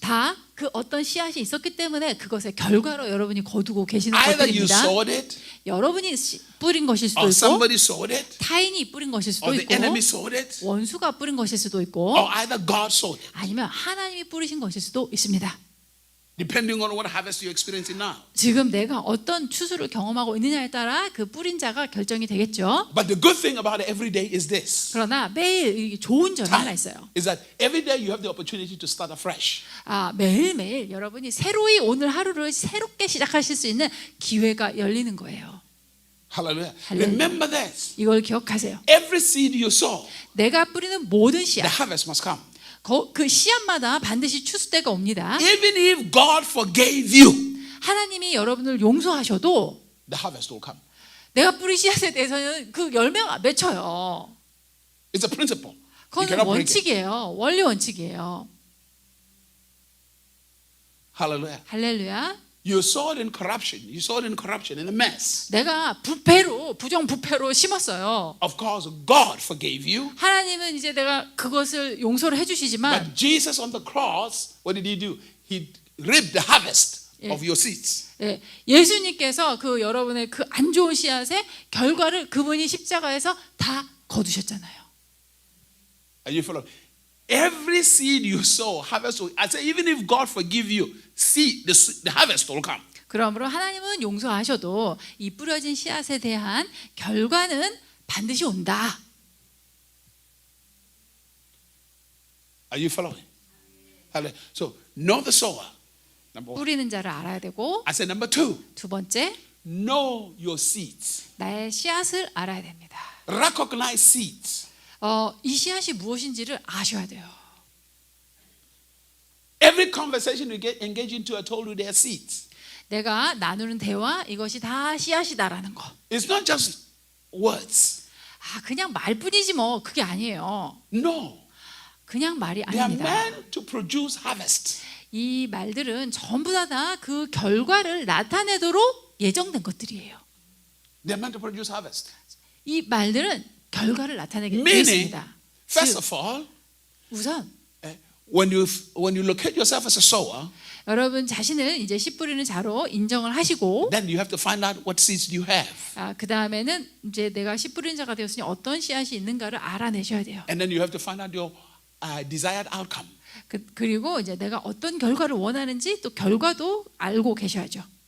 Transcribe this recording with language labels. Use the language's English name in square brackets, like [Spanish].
[Korean] 다 그 어떤 씨앗이 있었기 때문에 그것의 결과로 여러분이 거두고 계시는 [English] Either you [Korean] 것들입니다. [English] sowed it, [Korean] 여러분이 뿌린 것일 수도 [English] or [Korean] 있고 [English] somebody sowed it, [Korean] 타인이 뿌린 것일 수도 [English] or the [Korean] 있고 [English] enemy sowed it, [Korean] 원수가 뿌린 것일 수도 있고 [English] or either God sowed it, [Korean] 아니면 하나님이 뿌리신 것일 수도 있습니다. [English] depending on what harvest you're experiencing now. [Korean] 지금 내가 어떤 추수를 경험하고 있느냐에 따라 그 뿌린 자가 결정이 되겠죠. [English] But the good thing about every day is this. [Korean] 그러나 매일 이게 좋은 점이 하나 있어요. [English] Is that every day you have the opportunity to start afresh. [Korean] 매일매일 여러분이 새로이 오늘 하루를 새롭게 시작하실 수 있는 기회가 열리는 거예요. [English] Hallelujah. Hallelujah. Remember this. [Korean] 이걸 기억하세요. [English] Every seed you sow, [Korean] 내가 뿌리는 모든 [English] the [Korean] 씨앗, [English] harvest must come. [Korean] 그 씨앗마다 반드시 추수 때가 옵니다. [English] Even if God forgave you, [Korean] 하나님이 여러분을 용서하셔도 [English] the harvest will come. [Korean] 내가 뿌린 씨앗에 대해서는 그 열매가 맺혀요. [English] It's a principle. You [Korean] 그건 [English] cannot break it. [Korean] 원칙이에요. 원리 원칙이에요. [English] Hallelujah. [Korean] 할렐루야. [English] You saw it in corruption. You saw it in corruption, in a mess. [Korean] 내가 부정부패로 심었어요. [English] Of course, God forgave you. [Korean] 하나님은 이제 내가 그것을 용서를 해주시지만 [English] But Jesus on the cross, what did he do? He ripped the harvest of your seeds. [Korean] 예수님께서 그 여러분의 그 안 좋은 씨앗의 결과를 그분이 십자가에서 다 거두셨잖아요. [English] Are you following? Every seed you sow, harvest will. I say, even if God forgive you, see the harvest will come. [Korean] 그러므로 하나님은 용서하셔도 이 뿌려진 씨앗에 대한 결과는 반드시 온다. [English] Are you following? Hallelujah. So know the sower. Number one. [Korean] 뿌리는 자를 알아야 되고 [English] I said number two. [Korean] 두 번째 [English] Know your seeds. [Korean] 나의 씨앗을 알아야 됩니다. [English] Recognize seeds. [Korean] 이 씨앗이 무엇인지를 아셔야 돼요. [English] Every conversation you get engaged into, I told you they are seeds. [Korean] 내가 나누는 대화 이것이 다 씨앗이다라는 거. [English] It's not just words. [Korean] 그냥 말뿐이지 뭐 그게 아니에요. [English] No. [Korean] 그냥 말이 [English] They are [Korean] 아닙니다. [English] meant to produce harvest. [Korean] 이 말들은 전부 다 그 결과를 나타내도록 예정된 것들이에요. [English] They are meant to produce harvest. [Korean] 이 말들은 결과를 나타내게 되어 [English] Meaning, [Korean] 있습니다. [English] first [Korean] 즉, [English] of all, [Korean] 우선 [English] when you locate yourself as a sower, [Korean] 여러분 자신을 이제 씨 뿌리는 자로 인정을 하시고 [English] then you have to find out what seeds you have. [Korean] 그 다음에는 이제 내가 씨 뿌리는 자가 되었으니 어떤 씨앗이 있는가를 알아내셔야 돼요. [English] And then you have to find out your desired outcome. [Korean] 그리고 이제 내가 어떤 결과를 원하는지 또 결과도 알고 계셔야죠.